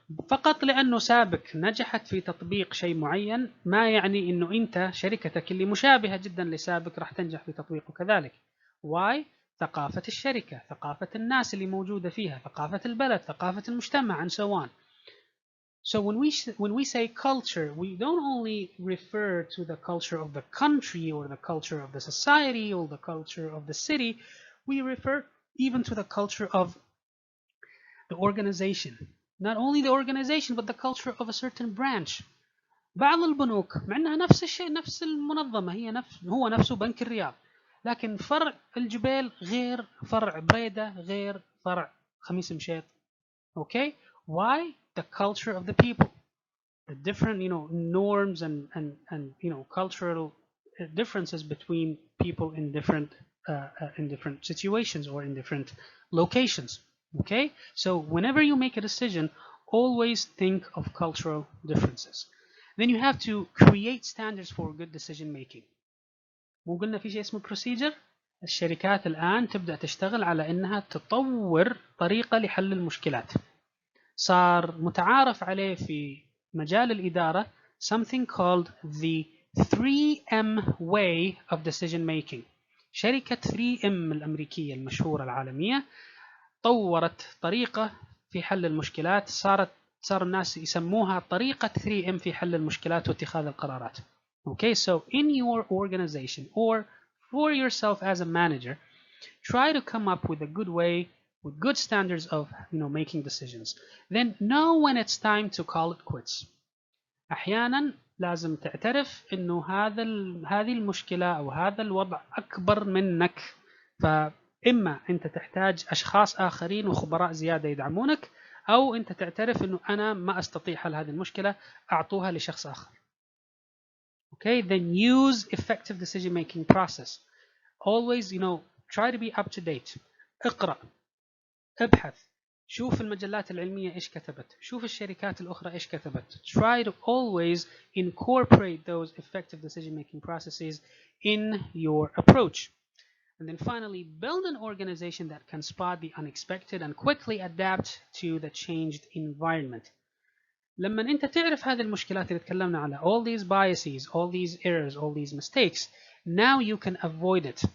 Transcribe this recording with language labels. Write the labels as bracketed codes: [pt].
[ar] فقط لأنه سابق نجحت في تطبيق شيء معين ما يعني إنه أنت شركتك اللي مشابهة جدا لسابق راح تنجح في تطبيقه كذلك. [en] Why? [ar] ثقافة الشركة، ثقافة الناس اللي موجودة فيها، ثقافة البلد، ثقافة المجتمع, [en] and so on. So when we say culture, we don't only refer to the culture of the country or the culture of the society or the culture of the city. We refer even to the culture of the organization. Not only the organization, but the culture of a certain branch. [ar] بعض البنوك مع انها نفس الشيء، نفس المنظمة، هو نفسه بنك الرياض، لكن فرع الجبيل غير فرع بريدة غير فرع خميس مشيط. [en] Okay? Why? The culture of the people, the different norms and cultural differences between people in different situations or in different locations. Okay, so whenever you make a decision, always think of cultural differences. Then you have to create standards for good decision making. [ar] مو قلنا في شيء اسمه procedure؟ الشركات الآن تبدأ تشتغل على إنها تطور طريقة لحل المشكلات. صار متعارف عليه في مجال الإدارة [en] something called the 3M way of decision making. [ar] شركة 3M الأمريكية المشهورة العالمية طورت طريقة في حل المشكلات، صار الناس يسموها طريقة 3M في حل المشكلات واتخاذ القرارات. [en] Okay, so in your organization or for yourself as a manager, try to come up with a good way, with good standards of making decisions. Then know when it's time to call it quits. [ar] أحيانا لازم تعترف إنه هذه المشكلة أو هذا الوضع أكبر منك، فإما أنت تحتاج أشخاص آخرين وخبراء زيادة يدعمونك، أو أنت تعترف إنه أنا ما أستطيع حل هذه المشكلة، أعطوها لشخص آخر. [en] Okay, then use effective decision-making process. Always, try to be up to date. [ar] اقرأ، ابحث، شوف المجلات العلمية إيش كتبت، شوف الشركات الأخرى إيش كتبت. [en] Try to always incorporate those effective decision-making processes in your approach. And then finally, build an organization that can spot the unexpected and quickly adapt to the changed environment. [ar] لما أنت تعرف هذه المشكلات اللي تكلمنا عنها, [en] all these biases, all these errors, all these mistakes, now you can avoid it.